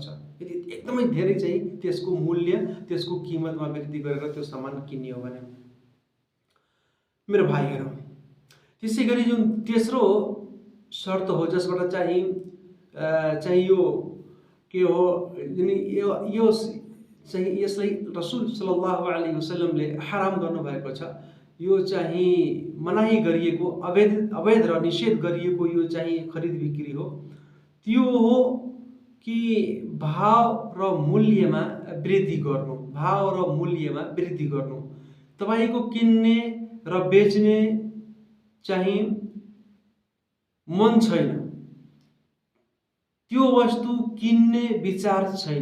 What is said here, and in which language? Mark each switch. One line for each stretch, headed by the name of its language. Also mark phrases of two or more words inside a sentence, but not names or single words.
Nepali: यदि एकदमै धेरै चाहिँ त्यसको मूल्य, त्यसको कीमतमा वृद्धि गरेर त्यो सामान किन्ने हो भने। मेरो भाइहरू, त्यसै गरी जुन तेस्रो शर्त हो जसबाट चाहिँ यो के हो, यो चाहिँ यसलाई रसुल
Arabic: صلى الله عليه وسلم
Nepali: हराम गर्नुभएको छ। यो चाहिँ मनाही गरिएको, अवैध र निषेध गरिएको यो चाहिँ खरिद बिक्री हो। त्यो हो कि भाव र मूल्यमा वृद्धि गर्नु। तपाईको किन्ने र बेच्ने चाहिँ मन छैन, त्यो वस्तु किन्ने विचार छैन।